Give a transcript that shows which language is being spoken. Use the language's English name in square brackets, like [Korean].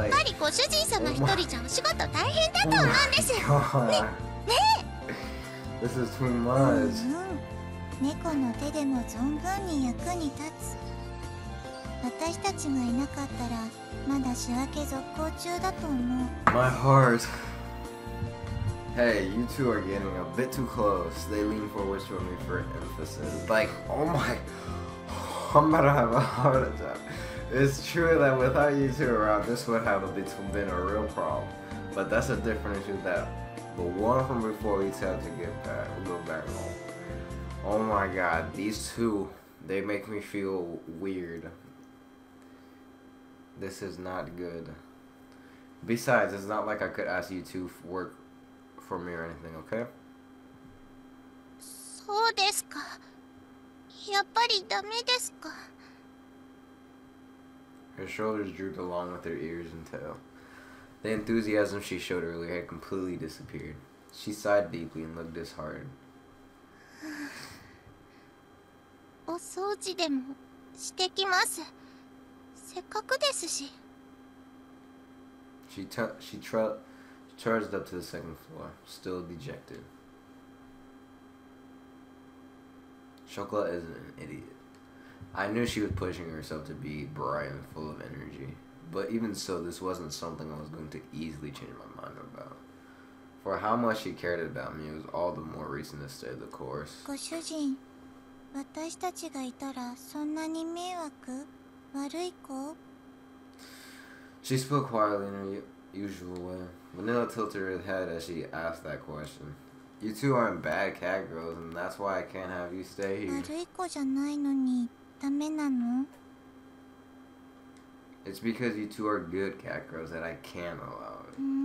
[Japanese] やっぱりご主人様一人じゃお仕事大変だと思うんです。 [English] God. [Japanese] ね。 [English] This is too [Japanese] うん [English] much. [Japanese] 猫の手でも存分に役に立つ。私たちがいなかったらまだ仕分け続行中だと思う。 [English] My heart. Hey, you two are getting a bit too close. They lean forward toward me for emphasis. Like, oh my, I'm about to have a heart attack. It's true that without you two around, this would have been a real problem. But that's a different issue that the one from before we tell to get back, we'll go back home. Oh my god, these two, they make me feel weird. This is not good. Besides, it's not like I could ask you to work for me or anything, okay? [Japanese] そうですか。やっぱりダメですか。 [English] Her shoulders drooped along with her ears and tail. The enthusiasm she showed earlier had completely disappeared. She sighed deeply and looked disheartened. [Japanese] お掃除でもしてきます。せっかくですし。 [English] She charged up to the second floor, still dejected. Chocolate isn't an idiot. I knew she was pushing herself to be bright and full of energy, but even so, this wasn't something I was going to easily change my mind about. For how much she cared about me, it was all the more reason to stay the course. [Japanese] ご主人、私たちがいたらそんなに迷惑？悪い子？ [English] She spoke quietly usual way. Vanilla tilted her head as she asked that question. You two aren't bad cat girls, and that's why I can't have you stay here. [Japanese] 悪い子じゃないのにダメなの？ [English] It's because you two are good cat girls that I can't allow it.